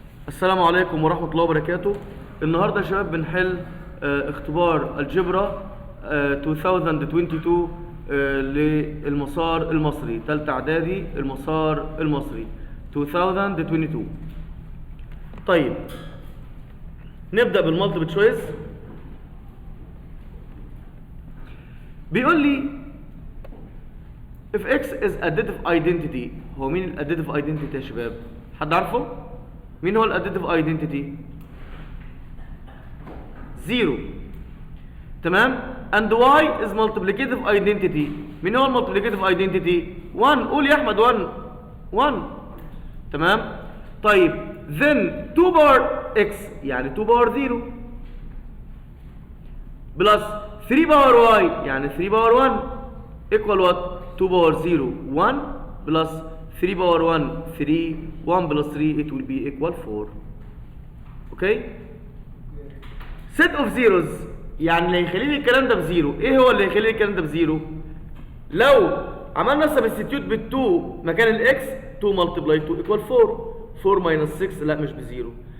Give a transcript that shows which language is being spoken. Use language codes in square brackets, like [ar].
[ar] السلام عليكم ورحمة الله وبركاته. النهاردة يا شباب بنحل اختبار الجبرا 2022 للمسار المصري، تالتة اعدادي المسار المصري 2022. طيب نبدأ بالمالتيبل تشويس. بيقول لي [en] if x is additive identity. [ar] هو مين الاديتيف identity يا شباب؟ حد عارفه؟ مين هو الاديتيف ايدنتيتي؟ زيرو. تمام. [en] and y is multiplicative identity. [ar] مين هو المالتيبليكيتيف ايدنتيتي؟ 1. قول يا احمد 1. 1. تمام. [en] طيب then 2 power x [ar] يعني [en] 2 power 0 plus 3 power y يعني 3 power 1 equal what؟ 2 power 0 1 plus 3 power 1 3 1 plus 3 it will be equal 4. [ar] اوكي. [en] set of zeros [ar] يعني اللي هيخلي لي الكلام ده بزيرو. ايه هو اللي هيخلي لي الكلام ده بزيرو؟ لو عملنا سبستيتيوت بال2 مكان الاكس [en] 2 multiply 2 equal 4 4 minus 6 [ar] لا مش بزيرو.